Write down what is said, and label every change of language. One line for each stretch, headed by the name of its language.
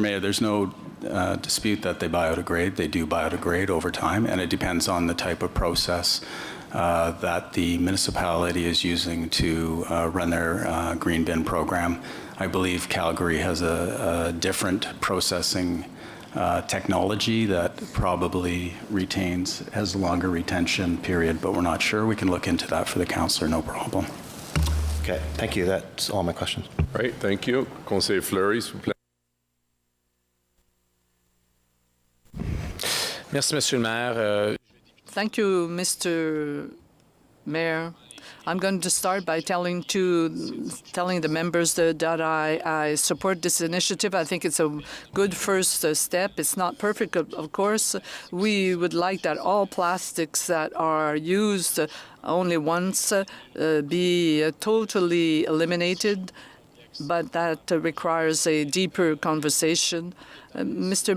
English: Mayor, there's no dispute that they biodegrade. They do biodegrade over time, and it depends on the type of process that the municipality is using to run their green bin program. I believe Calgary has a different processing technology that probably has a longer retention period, but we're not sure. We can look into that for the councillor, no problem. Okay, thank you. That's all my questions. All right, thank you.
French: Conseiller Fleury, s'il vous plaît. Merci, Monsieur le Maire.
English: Thank you, Mr. Mayor. I'm going to start by telling the members that I support this initiative. I think it's a good first step. It's not perfect, of course. We would like that all plastics that are used only once be totally eliminated, but that requires a deeper conversation. Mr.